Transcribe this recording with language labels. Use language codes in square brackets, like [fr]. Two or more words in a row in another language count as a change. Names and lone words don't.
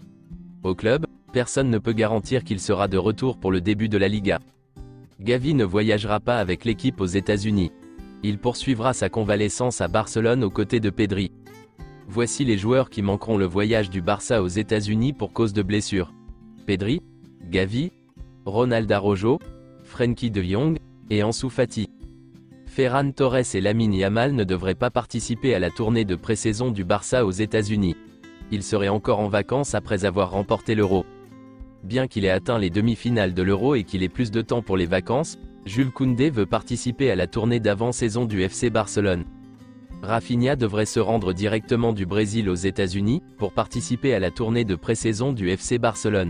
[fr] Au club, personne ne peut garantir qu'il sera de retour pour le début de la Liga. Gavi ne voyagera pas avec l'équipe aux États-Unis. Il poursuivra sa convalescence à Barcelone aux côtés de Pedri. Voici les joueurs qui manqueront le voyage du Barça aux États-Unis pour cause de blessure. Pedri, Gavi, Ronald Araujo, Frenkie de Jong, et Ansu Fati. Ferran Torres et Lamine Yamal ne devraient pas participer à la tournée de pré-saison du Barça aux États-Unis. Ils seraient encore en vacances après avoir remporté l'Euro. Bien qu'il ait atteint les demi-finales de l'Euro et qu'il ait plus de temps pour les vacances, Jules Koundé veut participer à la tournée d'avant-saison du FC Barcelone. Rafinha devrait se rendre directement du Brésil aux États-Unis, pour participer à la tournée de pré-saison du FC Barcelone.